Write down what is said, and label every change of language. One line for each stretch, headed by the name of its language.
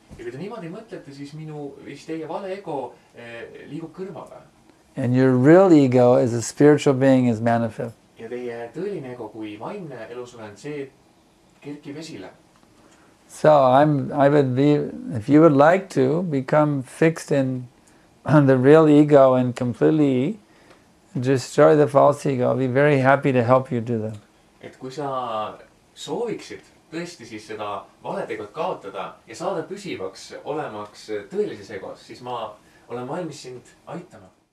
Estonian: Ja kui te niimoodi mõtlete, siis teie vale ego liigub kõrvale.
English: And your real ego as a spiritual being is manifest.
Estonian: Ja teie tõeline ego kui vaimne elusolend, see kerkib esile.
English: So I would be, if you would like to become fixed in the real ego and completely destroy the false ego, I'll be very happy to help you do that.
Estonian: Et kui sa sooviksid tõesti siis seda valetegot kaotada ja saada püsivaks olemaks tõelises egos, siis ma olen valmis sind aitama.